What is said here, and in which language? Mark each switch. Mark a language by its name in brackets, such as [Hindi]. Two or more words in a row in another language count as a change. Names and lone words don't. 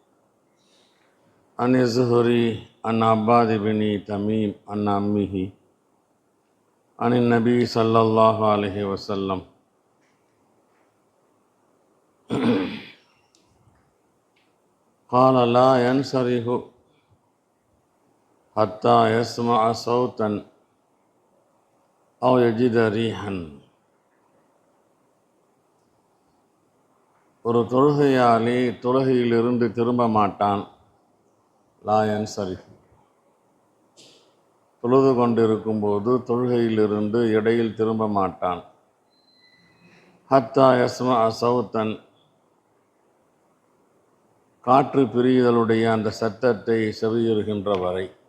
[Arabic] عن الزهري عن عباد بن تميم عن عمه عن النبي صلى الله عليه وسلم قال لا ينصرف حتى يسمع صوتا أو يجد ريحا. [Tamil] ஒரு தொழுகையாளி தொழுகையிலிருந்து திரும்ப மாட்டான். [Arabic] لا ينصرف, [Tamil] தொழுது கொண்டிருக்கும்போது தொழுகையிலிருந்து இடையில் திரும்ப மாட்டான். [Arabic] حتى يسمع صوتا, [Tamil] காற்று பிரிதலுடைய அந்த சத்தத்தை செவியுறுகின்ற வரை.